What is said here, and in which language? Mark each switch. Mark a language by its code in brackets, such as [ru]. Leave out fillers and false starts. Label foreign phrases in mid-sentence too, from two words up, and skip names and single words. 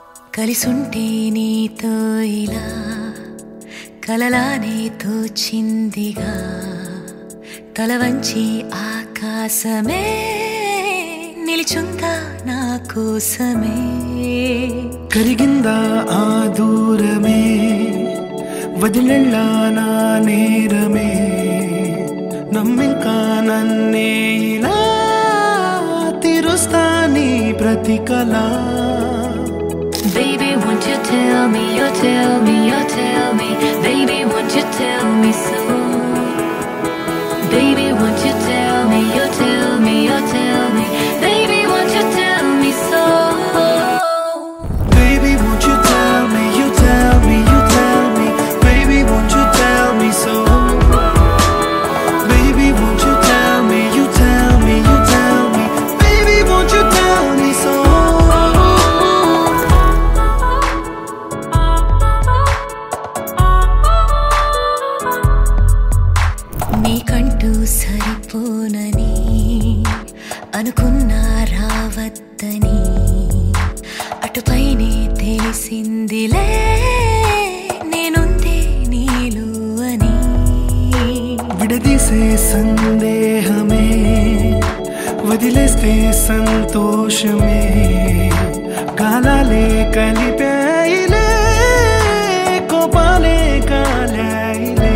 [te] కలిసుంటే నీతో ఇలా కలలానే తోచిందిగా తల వంచి ఆకాశమే నిలిచుందా నా కోసమే కరిగిందా ఆ దూరమే వదిలెళ్ళా నా నేరమే నమ్మింకా నన్నే ఇలా తీరుస్తా నీ ప్రతికలా [en] Baby, won't you tell me, you tell me, you tell me Baby, won't you tell me so Baby, won't you tell me, you tell me, you tell me Baby, won't you tell me so Baby, won't you tell me, you tell me, you tell me Baby, won't you tell me so Baby, won't you tell me, you tell me, you tell me Baby, won't you tell me so [te] నీకంటూ సరిపోనని అనుకున్నా రావద్దని అటుపైనే తెలిసిందిలే నేనుందే నీలు అని విడదీసే సందేహమే వదిలేస్తే సంతోషమే కాలాలే కలిపాయిలే కోపాలే కాలాయిలే